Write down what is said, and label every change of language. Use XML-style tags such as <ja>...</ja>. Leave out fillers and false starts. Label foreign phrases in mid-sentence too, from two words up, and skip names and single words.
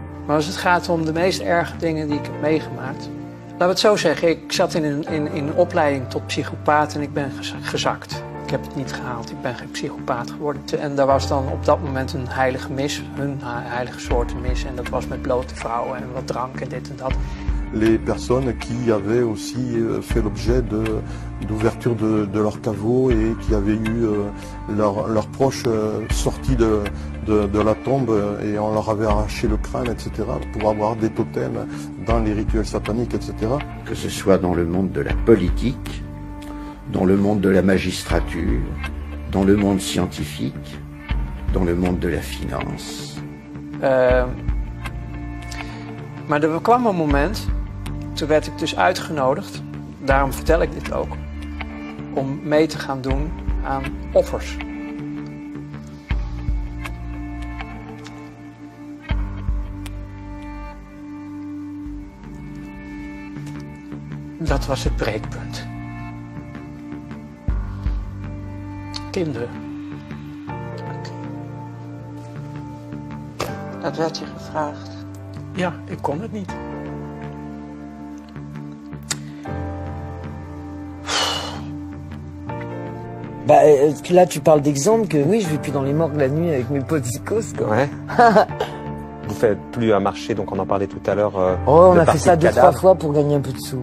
<nl>Maar als het gaat om de meest erge dingen die ik heb meegemaakt. Laten we het zo zeggen, ik zat in een opleiding tot psychopaat en ik ben gezakt. Ik heb het niet gehaald, ik ben geen psychopaat geworden. En daar was dan op dat moment een heilige mis, hun heilige soort mis. En dat was met blote vrouwen en wat drank en dit en dat.</nl> <fr>Les personnes qui avaient aussi fait l'objet d'ouverture de leur caveau et qui avaient eu leurs proches sortis de la tombe et on leur avait arraché le crâne, etc. pour avoir des totems dans les rituels sataniques, etc. Que ce soit dans le monde de la politique, dans le monde de la magistrature, dans le monde scientifique, dans le monde de la finance.</fr> <nl>Maar er kwam een moment, toen werd ik dus uitgenodigd, daarom vertel ik dit ook, om mee te gaan doen aan offers. Dat was het breekpunt. Kinderen. Okay. Dat werd je gevraagd? Ja, ik kon het niet.</nl> <fr>Bah là tu parles d'exemple que oui je vais plus dans les morgues la nuit avec mes potes zikos quoi. Ouais. Vous faites plus un marché donc on en parlait tout à l'heure. Oh on a fait ça 2-3 fois pour gagner un peu de sous.</fr>